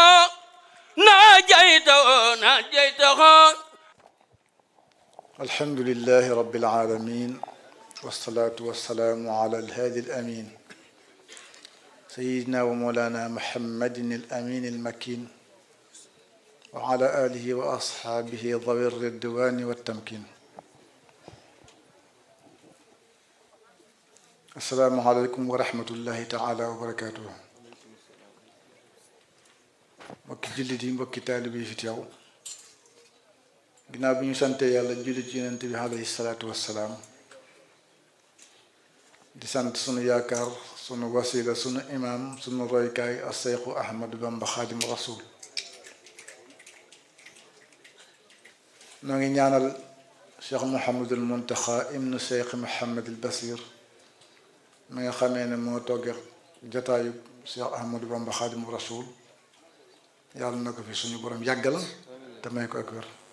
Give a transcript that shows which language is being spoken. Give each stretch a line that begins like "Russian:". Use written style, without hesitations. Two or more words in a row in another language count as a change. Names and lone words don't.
Arabic: الحمد لله رب العالمين والصلاة والسلام على الهادي الأمين سيدنا ومولانا محمد الأمين المكين وعلى آله وأصحابه ذوي الرضوان والتمكين السلام عليكم ورحمة الله تعالى وبركاته
Wolof: mbokki jullit yi mbokki taalibe yi fi teew ginnaaw bi ñu sante yàlla jullit ci yonent bi
Arabic: عليه الصلاة والسلام
Wolof: di sant sunu yaakaar sunu wasila sunu imaam sunu roykaay as-Seexu Ahmadu Bamba Xaadim Rasul noo ngi ñaanal Cheikh Mouhamadul Muntaxa ibnu Cheikh Mouhamadul Basir mi nga xamee ne moo toggee jataayu Cheikh Ahmadu Bamba Xaadim Rasul yàlla na ko fi suñu borom yàggal te may ko ak wér